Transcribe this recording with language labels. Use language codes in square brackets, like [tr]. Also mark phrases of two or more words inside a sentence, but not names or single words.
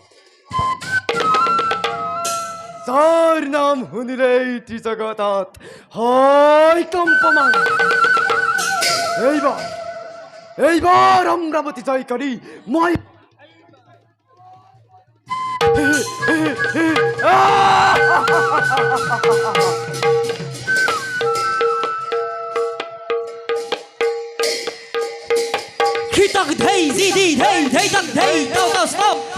[as] যাৰ নাম শুনিলেই ত্ৰিজগতত হয় কম্পমান এইবাৰ অমৰাৱতী জয় কৰি মই Hitak dhei zidi dhei dhei tak dhei tao tao stop.